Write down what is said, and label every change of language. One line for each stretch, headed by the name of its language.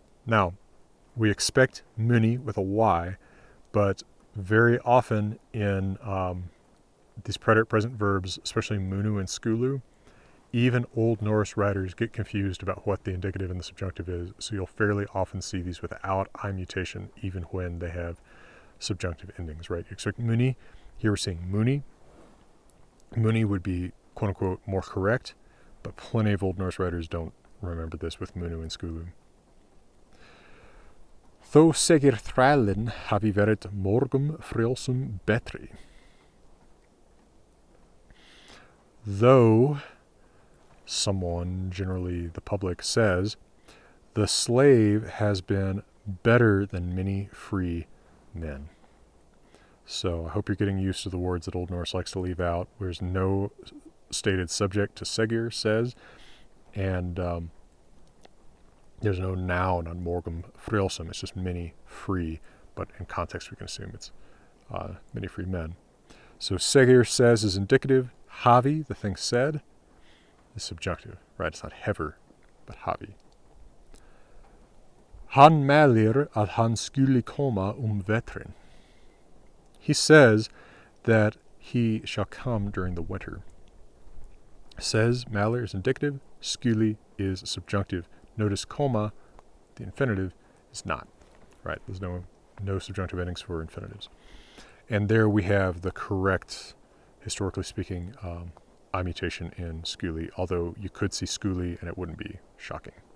English: Now, we expect muni with a Y, but very often in these preterite present verbs, especially munu and skulu, even Old Norse writers get confused about what the indicative and the subjunctive is, so you'll fairly often see these without I mutation, even when they have subjunctive endings, right? You expect muni. Here we're seeing muni. Muni would be, quote-unquote, more correct, but plenty of Old Norse writers don't remember this with munu and skulu.
Old Norse: Þó segir þrælinn hafi verið morgum frjálsum betri.
English: Though someone, generally the public, says, the slave has been better than many free men. So I hope you're getting used to the words that Old Norse likes to leave out. There's no stated subject to segir, says, and there's no noun on
Old Norse: morgum frjálsum.
English: It's just many free, but in context we can assume it's many free men. So segir, says, is indicative. Havi, the thing said, is subjunctive, right? It's not hever, but havi.
Old Norse: Han mælir að han skuli koma vetrin.
English: He says that he shall come during the winter. Says, mælir is indicative, skuli is subjunctive. Notice koma, the infinitive, is not, right? There's no subjunctive endings for infinitives. And there we have the correct, historically speaking, I mutation in skuli, although you could see skuli and it wouldn't be shocking.